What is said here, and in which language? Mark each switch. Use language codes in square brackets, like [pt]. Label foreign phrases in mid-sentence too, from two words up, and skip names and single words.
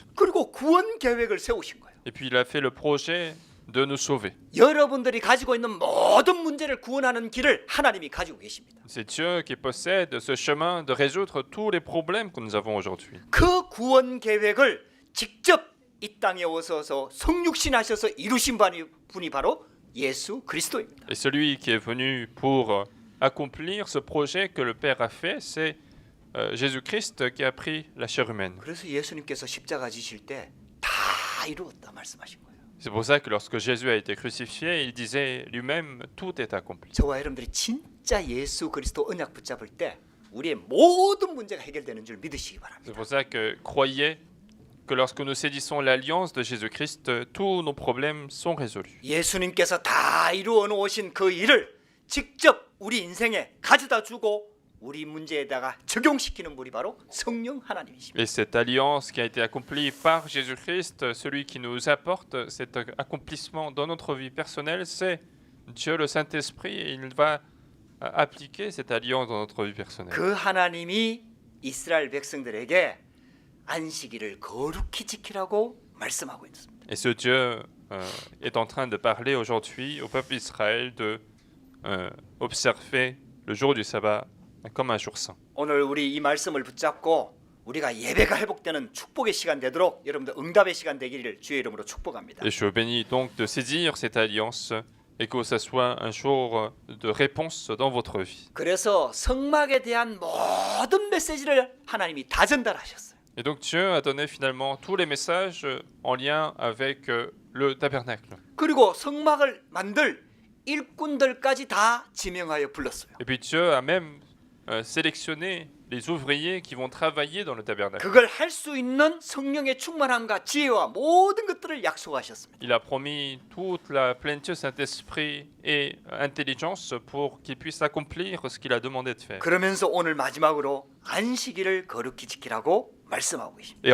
[ko] 그리고 구원 계획을 세우신 거예요. [fr] Et puis il a fait le projet de nous sauver. [ko] 여러분들이 가지고 있는 모든 문제를 구원하는 길을 하나님이 가지고 계십니다. [fr] C'est Dieu qui possède ce chemin de résoudre tous les problèmes que nous avons aujourd'hui. [ko] 그 구원 계획을 직접 이 땅에 오셔서 성육신하셔서 이루신 분이 바로 예수 그리스도입니다. [fr] Et celui qui est venu pour accomplir ce projet que le Père a fait, c'est Jésus-Christ qui a pris la chair humaine. [ko] 그래서 예수님께서 십자가 지실 때 다 이루었다 말씀하신 거예요. [fr] C'est pour ça que lorsque Jésus a été crucifié, il disait lui-même, tout est accompli. [ko] 저와 여러분들이 진짜 예수 그리스도 언약 붙잡을 때 우리의 모든 문제가 해결되는 줄 믿으시기 바랍니다. [fr] C'est pour ça que croyez que lorsque nous saisissons l'alliance de Jésus-Christ, tous nos problèmes sont résolus. [ko] 예수님께서 다 이루어 놓으신 그 일을 직접 우리 인생에 가져다 주고 우리 문제에다가 적용시키는 분이 바로 성령 하나님이십니다. [fr] Et cette alliance qui a été accomplie par Jésus-Christ, celui qui nous apporte cet accomplissement dans notre vie personnelle, c'est Dieu le Saint-Esprit et il va appliquer cette alliance dans notre vie personnelle. [ko] 그 하나님이 이스라엘 백성들에게 안식일을 거룩히 지키라고 말씀하고 있습니다. [fr] Et ce Dieu est en train de parler aujourd'hui au peuple d'Israël de observer le jour du sabbat comme un jour saint. [ko] 오늘 우리 이 말씀을 붙잡고 우리가 예배가 회복되는 축복의 시간 되도록 여러분들 응답의 시간 되기를 주의 이름으로 축복합니다. [fr] Et je vous bénis donc de saisir cette alliance et que ce soit un jour de réponse dans votre vie. [ko] 그래서 성막에 대한 모든 메시지를 하나님이 다 전달하셨어요. [fr] Et donc Dieu a donné finalement tous les messages en lien avec le tabernacle. [ko] 그리고 성막을 만들 일꾼들까지 다 지명하여 불렀어요. [fr] Et puis Dieu a même sélectionné les ouvriers qui vont travailler dans le tabernacle. [ko] 그걸 할 수 있는 성령의 충만함과 지혜와 모든 것들을 약속하셨습니다. [fr] Il a promis toute la plénitude Saint-Esprit et intelligence pour qu'il puisse accomplir ce qu'il a demandé de faire. [ko] 그러면서 오늘 마지막으로 안식일을 거룩히 지키라고 말씀하고 계십니다.